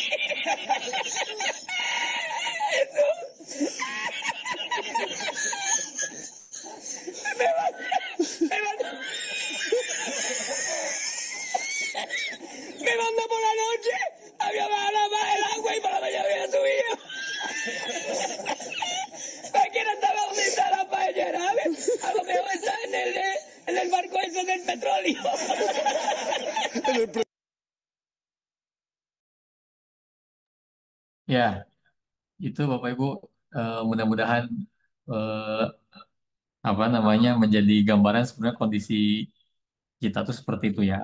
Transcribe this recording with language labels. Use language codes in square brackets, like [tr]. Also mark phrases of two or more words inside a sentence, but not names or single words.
[es] Me mandó por la noche, había bajado más el agua y para la mañana había subido. Cualquiera estaba donde está la paellera, ¿sabes? A lo mejor está en el barco ese del petróleo. [id] Ya, itu Bapak Ibu mudah-mudahan eh, apa namanya menjadi gambaran sebenarnya kondisi kita tuh seperti itu ya.